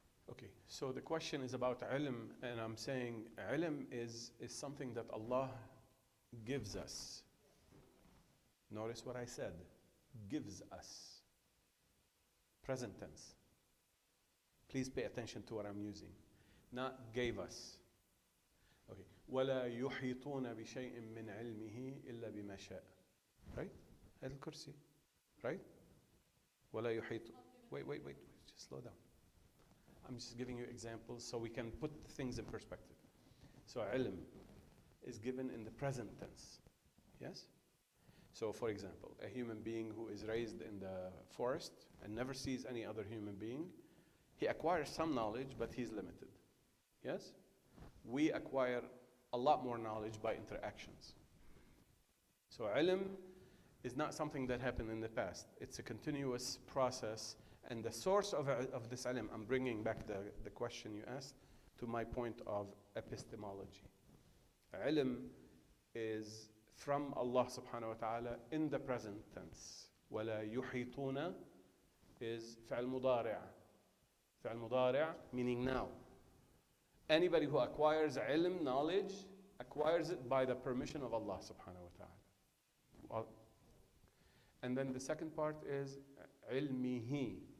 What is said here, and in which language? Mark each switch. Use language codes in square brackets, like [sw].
[en] Okay, so the question is about ilm, and I'm saying ilm is something that Allah gives us. Notice what I said, gives us. Present tense. Please pay attention to what I'm using. Not gave us. Okay. [ar] ولا يحيطون بشيء من علمه إلا بما شاء. [en] Right? [ar] هذا الكرسي. [en] Right? [ar] ولا يحيط. [en] Wait. Just slow down. I'm just giving you examples so we can put things in perspective. So ilm is given in the present tense. Yes? So for example, a human being who is raised in the forest and never sees any other human being, he acquires some knowledge, but he's limited. Yes? We acquire a lot more knowledge by interactions. So ilm is not something that happened in the past. It's a continuous process, and the source of this ilm, I'm bringing back the question you asked to my point of epistemology. Ilm is from Allah subhanahu wa ta'ala in the present tense. [ar] وَلَا يُحِيطُونَ [en] is [ar] فعل مضارع. [en] فعل مضارع meaning now. Anybody who acquires ilm, knowledge, acquires it by the permission of Allah subhanahu wa ta'ala. And then the second part is علمه.